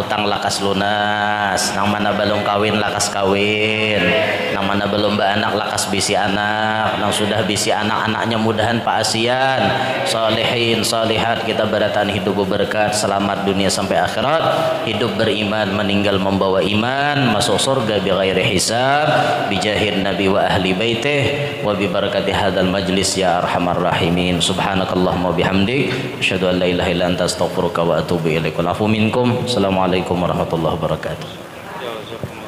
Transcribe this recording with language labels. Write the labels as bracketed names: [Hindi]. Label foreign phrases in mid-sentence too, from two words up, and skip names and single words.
[Banjar] tang lakas lunas nang mana belum kawin lakas kawin nang mana belum beranak lakas bisi anak nang sudah bisi anak-anaknya mudahan paasian salihin salihat kita barataan hidup berberkat selamat dunia sampai akhirat hidup beriman meninggal membawa iman masuk surga [Arabic] بغير حساب بجاه النبي وآل بيته وببركة هذا المجلس يا أرحم الراحمين سبحانك اللهم وبحمدك أشهد أن لا إله إلا أنت أستغفرك وأتوب إليك والعفو منكم السلام عليكم ورحمة الله وبركاته.